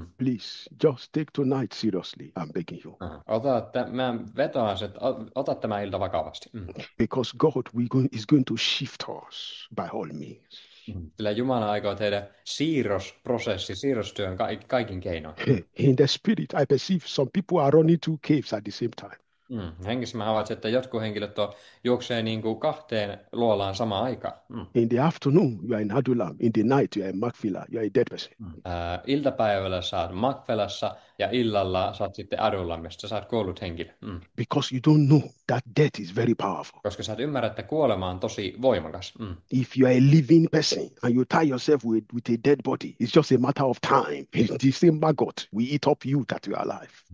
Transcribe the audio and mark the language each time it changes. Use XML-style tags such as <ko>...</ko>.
<en>Please, just take tonight seriously. I'm begging you.</en> <fi>Mä vetoan, että ota tämä ilta vakavasti.</fi> <en>Because God is going to shift us by all means.</en> <fi>Sillä Jumala aikoo tehdä siirrostyön kaikin keinoin.</fi> <en>In the spirit, I perceive some people are running two caves at the same time.</en> <fi>Hengissä mä havaitsen, että jotkut henkilöt juoksee niin kuin kahteen luolaan samaan aikaan.</fi> <en>In the afternoon, you are in Adullam. In the night, you are in Macphila. You are a dead person.</en> <fi>Iltapäivällä sä oot Macphelassa ja illalla sä oot sitten Adullamissa. Sä oot kuollut henkilö.</fi> <en>Because you don't know that death is very powerful.</en> <fi>Koska sä et ymmärrä, että kuolema on tosi voimakas.</fi> <en>If you are a living person and you tie yourself with a dead body, it's just a matter of time. The same maggot will eat up you that you are alive.</en>